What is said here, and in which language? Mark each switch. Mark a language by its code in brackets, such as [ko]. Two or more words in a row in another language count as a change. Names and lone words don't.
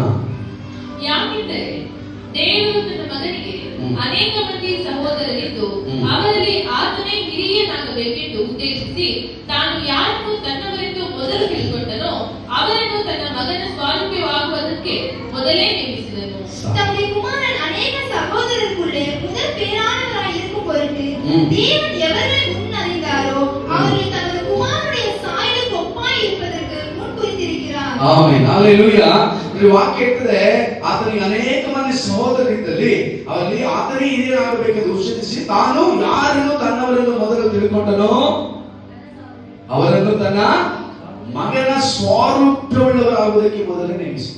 [kn] ಯಾಕೆಂದರೆ ದೇವರು ತನ್ನ ಮಗನಿಗೆ ಅನೇಕ ಮಂದಿ ಸಹೋದರರಿದ್ದು ಅವರಲ್ಲಿ ಆತನೇ ಹಿರಿಯನಾಗಬೇಕೆಂದು ಉದ್ದೇಶಿಸಿ ತಾನು ಯಾರನ್ನು ತನ್ನವರೆಂದು ಮೊದಲು ತಿಳ್ಕೊಂಡನೋ ಅವರನ್ನು ತನ್ನ ಮಗನ ಸ್ವಾರೂಪ್ಯವಾಗುವುದಕ್ಕೆ ಮೊದಲೇ ನೇಮಿಸಿದನು. [ta] தம்முடைய குமாரன் அநேக சகோதரருக்குள்ளே முதல் பேரானவராய் இருக்கும் பொருட்டு தேவன் எவர்களை முன் அறிந்தாரோ அவர்களை தமது குமாரனுடைய சாயலுக்கு ஒப்பாய் இருப்பதற்கு முன் குறித்திருக்கிறார். [kn] ಆಮೆನ್, ಹಲ್ಲೆಲೂಯಾ. ಈ ವಾಕ್ಯ ಹೇಳ್ತದೆ, ಆತನಿಗೆ ಅನೇಕ ಮಂದಿ ಸಹೋದರರಿದ್ದಲ್ಲಿ ಅವರಲ್ಲಿ ಆತನೇ ಹಿರಿಯನಾಗಬೇಕೆಂದು ಉದ್ದೇಶಿಸಿ ತಾನು ಯಾರನ್ನು ತನ್ನವರೆಂದು ಮೊದಲು ತಿಳ್ಕೊಂಡನೋ ಅವರನ್ನು ತನ್ನ ಮಗನ ಸ್ವಾರೂಪ್ಯವುಳ್ಳವರಾಗುವುದಕ್ಕೆ ಮೊದಲೇ ನೇಮಿಸಿದ.